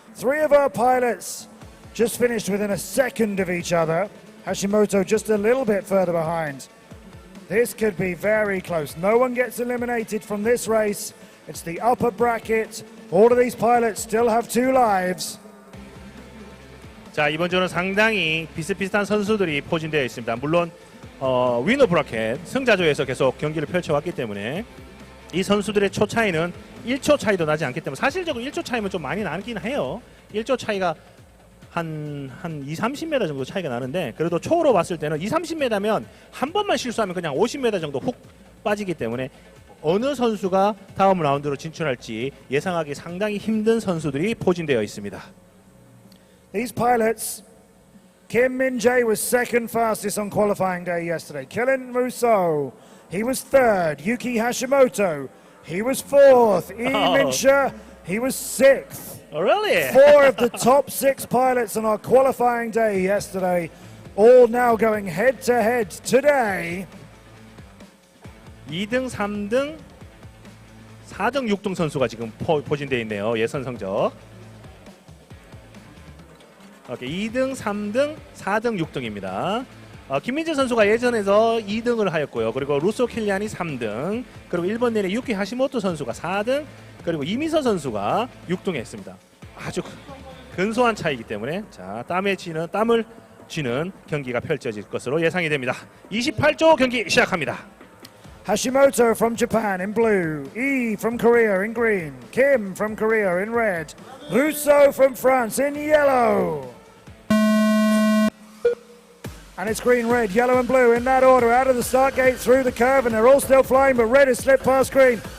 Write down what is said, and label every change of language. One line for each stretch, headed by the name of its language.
English: 3 of our pilots just finished within a second of each other. Hashimoto just a little bit further behind. This could be very close. No one gets eliminated from this race. It's the upper bracket. All of these pilots still have 2 lives.
Korean: 자, 이번 조는 상당히 비슷비슷한 선수들이 포진되어 있습니다. 물론 위너 브라켓 승자조에서 계속 경기를 펼쳐왔기 때문에 이 선수들의 초 차이는 1초 차이도 나지 않기 때문에 사실적으로 1초 차이면 좀 많이 나긴 해요. 1초 차이가 한 2, 30m 정도 차이가 나는데 그래도 초로 봤을 때는 2, 30m면 한 번만 실수하면 그냥 50m 정도 훅 빠지기 때문에 어느 선수가 다음 라운드로 진출할지 예상하기 상당히 힘든 선수들이 포진되어 있습니다.
English: These pilots, Kim Min-jae was second fastest on qualifying day yesterday. Killian Rousseau, he was third. Yuki Hashimoto, he was fourth. Lee Min-seo, he was sixth. Oh, really? 4 of the top 6 pilots on our qualifying day yesterday, all now going head-to-head today.
Korean: 2등, 3등, 4등, 6등 선수가 지금 포진되어 있네요. 예선 성적. 오케이, 2등, 3등, 4등, 6등입니다. 김민재 선수가 예전에서 2등을 하였고요. 그리고 루소 킬리안이 3등, 그리고 일본 내내 유키 하시모토 선수가 4등, 그리고 이미서 선수가 6등에 했습니다. 아주 근소한 차이기 때문에 자, 땀을 쥐는 경기가 펼쳐질 것으로 예상이 됩니다. 28조 경기 시작합니다.
English: Hashimoto from Japan in blue, Yi from Korea in green, Kim from Korea in red, Rousseau from France in yellow. And it's green, red, yellow and blue in that order out of the start gate through the curve, and they're all still flying, but red has slipped past green.